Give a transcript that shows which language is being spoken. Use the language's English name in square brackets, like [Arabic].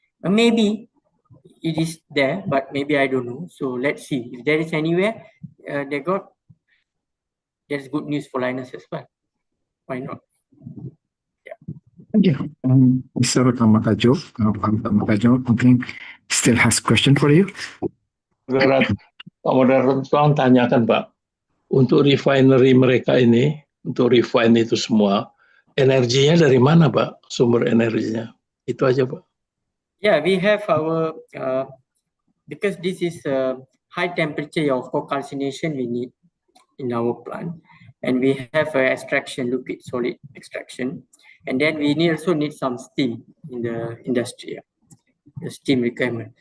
[English] Maybe it is there, but maybe I don't know. So let's see if there is anywhere there's good news for Lynas as well. Why not? Yeah. Thank you. Mr. Makajo, I think still has question for you. [Indonesian] Pak Moderator, tolong tanyakan Pak, untuk refinery mereka ini, untuk refine itu semua, energinya dari mana Pak, sumber energinya? Itu aja Pak. [English] Yeah, we have our, because this is high temperature of calcination we need in our plant, and we have extraction, liquid solid extraction, and then we also need some steam in the industry, the steam requirement.